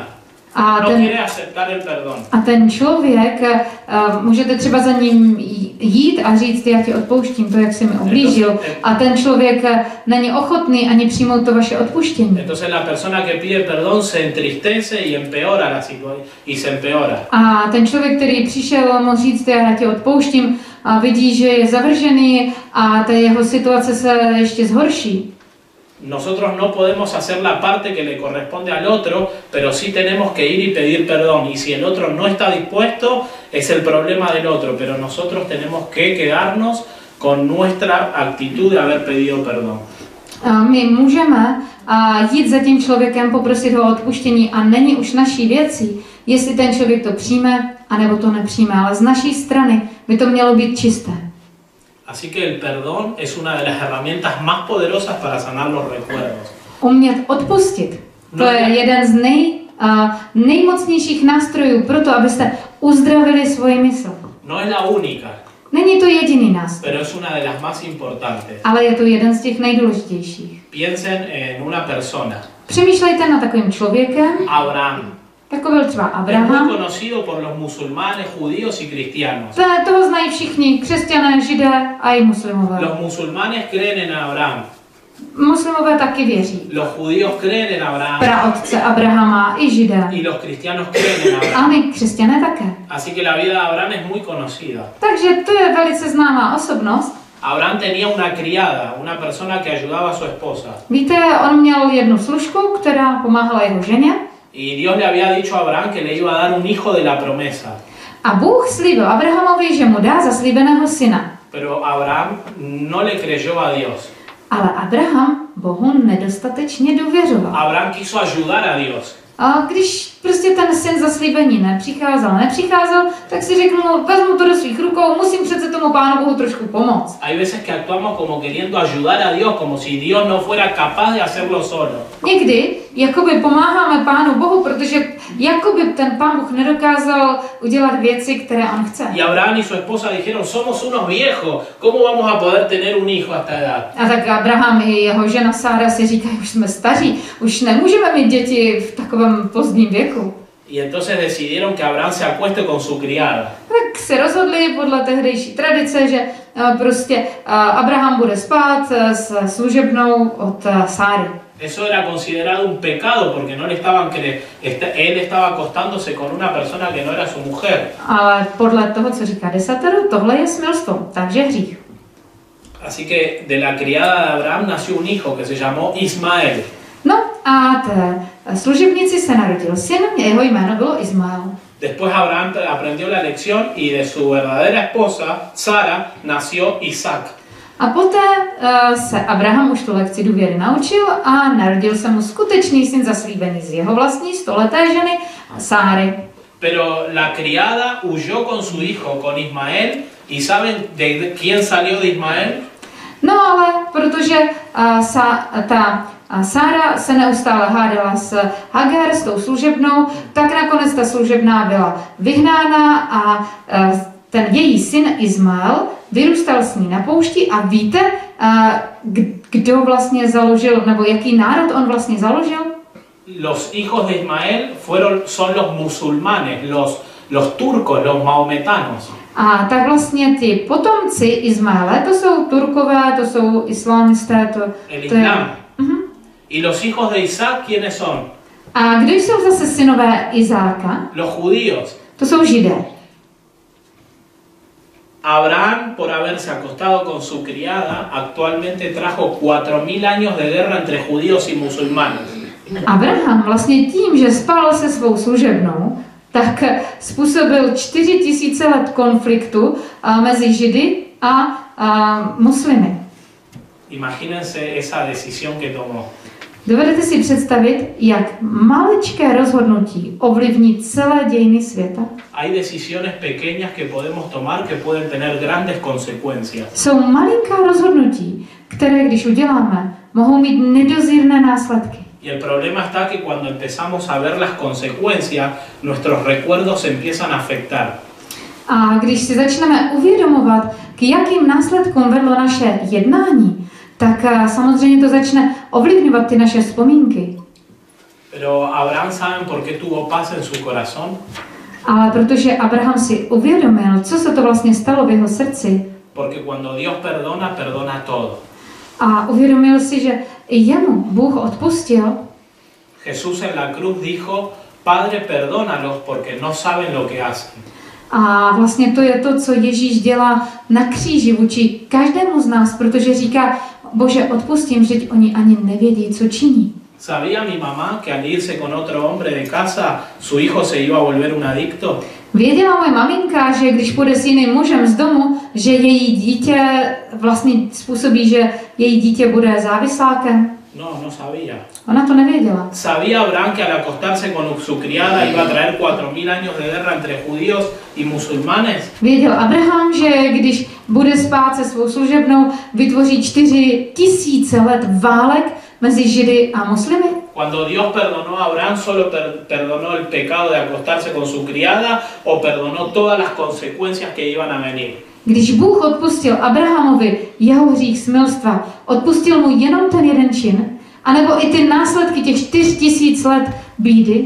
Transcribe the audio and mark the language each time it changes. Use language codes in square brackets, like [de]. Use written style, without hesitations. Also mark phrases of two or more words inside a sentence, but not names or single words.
[es] a no quiere aceptar el perdón. [cs] ten člověk, můžete třeba za ním jít a říct, já ti odpouštím to, jak jsi mi ublížil, a ten člověk není ochotný ani přijmout to vaše odpuštění. [es] Entonces la persona que pide perdón se entristece y empeora la situación y se empeora. [cs] A ten člověk, který přišel mu říct, já ti odpouštím, a vidí, že je zavržený a ta jeho situace se ještě zhorší. [es] Nosotros no podemos hacer la parte que le corresponde al otro, pero sí tenemos que ir y pedir perdón. Y si el otro no está dispuesto, es el problema del otro, pero nosotros tenemos que quedarnos con nuestra actitud de haber pedido perdón. [cs] My můžeme jít za tím člověkem, poprosit ho o odpuštění a není už naší věcí, jestli ten člověk to přijme, anebo to nepřijme, ale z naší strany by to mělo být čisté. [es] Así que el perdón es una de las herramientas más poderosas para sanar los recuerdos. [cs] Umět odpustit, to je jeden z nejmocnějších nástrojů pro to, abyste uzdravili svoji mysl. [es] No es la única, [cs] Není to jediný nástroj, [es] pero es una de las más importantes. [cs] ale je to jeden z těch nejdůležitějších. [es] Piensen en una persona, [cs] Přemýšlejte nad takovým člověkem, Abraham. jako byl třeba [es] Es muy Abraham. conocido por los musulmanes, judíos y cristianos. [cs] Toho znají všichni, křesťané, židé a i muslimové. [es] Los musulmanes creen en Abraham. [cs] Muslimové taky věří. [es] Los judíos creen en Abraham. [cs] Praotce Abrahama i židé. [es] Y los cristianos creen en [cs] A Abraham. my křesťané také. [es] Así que la vida de Abraham es muy conocida. [cs] Takže to je velice známá osobnost. [es] Abraham tenía una criada, una persona que ayudaba a su esposa. [cs] Víte, on měl jednu služku, která pomáhala jeho ženě. [es] Y Dios le había dicho a Abraham que le iba a dar un hijo de la promesa. [cs] A Bůh slíbil Abrahamovi, že mu dá zaslíbeného syna. [es] Pero Abraham no le creyó a Dios. [cs] Ale Abraham Bohu nedostatečně důvěřoval. [es] Abraham quiso ayudar a Dios. [cs] A když prostě ten syn zaslíbení nepřicházel, tak si řekl, no, vezmu to do svých rukou, musím přece tomu Pánu Bohu trošku pomoct. [es] Hay veces que actuamos como queriendo ayudar a Dios, como si Dios no fuera capaz de hacerlo solo. [cs] Někdy jakoby pomáháme Pánu Bohu, protože jakoby ten Pán Bůh nedokázal udělat věci, které on chce. [es] Y Abraham y su esposa dijeron, somos unos viejos, ¿cómo vamos a poder tener un hijo a esta edad? [cs] A tak Abraham i jeho žena Sára si říkají, už jsme staří, už nemůžeme mít děti v takovém pozdním věku. [es] Y entonces decidieron que Abraham se acueste con su criada. [cs] Tak se rozhodli podle tehdejší tradice, že prostě Abraham bude spát s služebnou od Sáry. [es] Eso era considerado un pecado porque no le estaban él estaba acostándose con una persona que no era su mujer. [cs] Ale podle toho, co říká desatero, tohle je smilstvo, takže hřích. [es] Así que de la criada de Abraham nació un hijo que se llamó Ismael. [cs] No a té služebnici se narodil syn, jeho jméno bylo Izmael. [es] Después Abraham aprendió la lección y de su verdadera esposa, Sara, nació Isaac. [cs] A poté se Abraham už tu lekci důvěry naučil a narodil se mu skutečný syn zaslíbený z jeho vlastní stoleté ženy Sáry. [es] Pero la criada huyó con su hijo, con Ismael, y ¿saben de quién salió de Ismael? [cs] No ale protože Sára se neustále hádala s Hagar, s tou služebnou, tak nakonec ta služebná byla vyhnána a ten její syn Izmael vyrůstal s ní na poušti a víte, kdo vlastně založil, nebo jaký národ on vlastně založil? [es] Los hijos de Ismael son los musulmanes, los turcos, los mahometanos. [cs] A tak vlastně ty potomci Izmaele, to jsou Turkové, to jsou islamisté, [es] El Islam. Y los hijos de Isaac, ¿quiénes son? [cs] A kdo jsou zase synové Izáka? [es] Los judíos. [cs] To jsou Židé. [es] Abraham, por haberse acostado con su criada, actualmente trajo 4000 años de guerra entre judíos y musulmanes. [cs] Abraham vlastně tím, že spal se svou služebnou, tak způsobil 4000 let konfliktu mezi Židy a muslimy. [es] Imagínense esa decisión que tomó. [cs] Dovedete si představit, jak maličké rozhodnutí ovlivní celé dějiny světa? [es] Hay decisiones pequeñas que podemos tomar que pueden tener grandes consecuencias. [cs] Jsou malinká rozhodnutí, které když uděláme, mohou mít nedozírné následky. [es] Y el problema está que cuando empezamos a ver las consecuencias, nuestros recuerdos se empiezan a afectar. [cs] A když si začneme uvědomovat, k jakým následkům vedlo naše jednání, tak samozřejmě to začne ovlivňovat ty naše vzpomínky. [es] Pero Abraham, ¿saben por qué tuvo paz en su corazón? [cs] Ale protože Abraham si uvědomil, co se to vlastně stalo v jeho srdci. [es] Porque cuando Dios perdona, perdona todo. [cs] A uvědomil si, že i jemu Bůh odpustil. [es] Jesús en la cruz dijo, Padre, perdónalos porque no saben lo que hacen. [cs] A vlastně to je to, co Ježíš dělá na kříži vůči každému z nás, protože říká, Bože, odpustím, že oni ani nevědí, co činí. [es] ¿Sabía mi mamá que al irse con otro hombre de casa, su hijo se iba a volver un adicto? [cs] Věděla moje maminka, že když půjde s jiným mužem z domu, že její dítě vlastně způsobí, že její dítě bude závislákem? [es] No, no sabía. [cs] Ona to nevěděla. [es] ¿Sabía Abraham que al acostarse con su criada iba a traer 4000 años de guerra entre judíos y musulmanes? [cs] Věděl Abraham, že když bude spát se svou služebnou, vytvoří 4000 let válek mezi Židy a muslimy? [es] Cuando Dios perdonó a Abraham, solo perdonó el pecado de acostarse con su criada o perdonó todas las consecuencias que iban a venir. [cs] Když Bůh odpustil Abrahamovi jeho hřích smilstva, odpustil mu jenom ten jeden čin, anebo i ty následky těch 4000 let bídy?